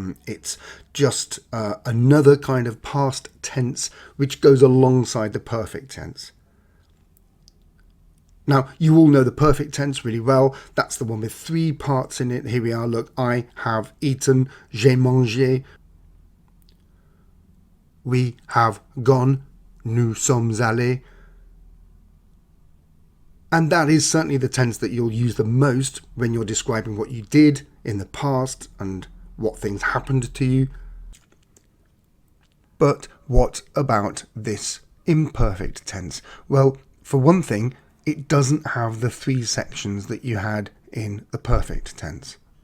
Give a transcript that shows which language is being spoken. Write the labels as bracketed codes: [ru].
[en] It's just another kind of past tense which goes alongside the perfect tense. Now, you all know the perfect tense really well. That's the one with three parts in it. Here we are. Look, I have eaten, [fr] j'ai mangé. [en] We have gone, [fr] nous sommes allés. [en] And that is certainly the tense that you'll use the most when you're describing what you did in the past and what things happened to you. But what about this imperfect tense? Well, for one thing, it doesn't have the three sections that you had in the perfect tense.